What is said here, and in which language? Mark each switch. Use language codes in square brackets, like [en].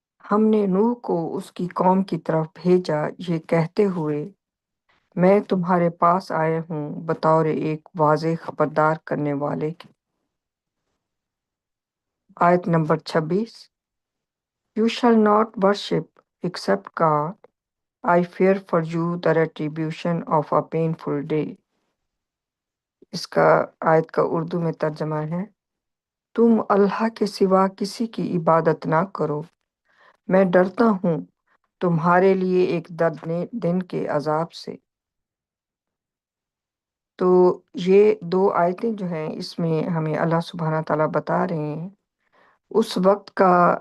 [ur] ہم نے نوح کو اس کی قوم کی طرف بھیجا یہ کہتے ہوئے، میں تمہارے پاس آیا ہوں بطور ایک واضح خبردار کرنے والے کی۔ آیت number 26، [en] You shall not worship except God. I fear for you the retribution of a painful day. [ur] اس کا آیت کا اردو میں ترجمہ ہے، تم اللہ کے سوا کسی کی عبادت نہ کرو، میں ڈرتا ہوں تمہارے لیے ایک دن کے عذاب سے۔ تو یہ دو آیتیں جو ہیں اس میں ہمیں اللہ سبحانہ تعالیٰ بتا رہے ہیں اس وقت کا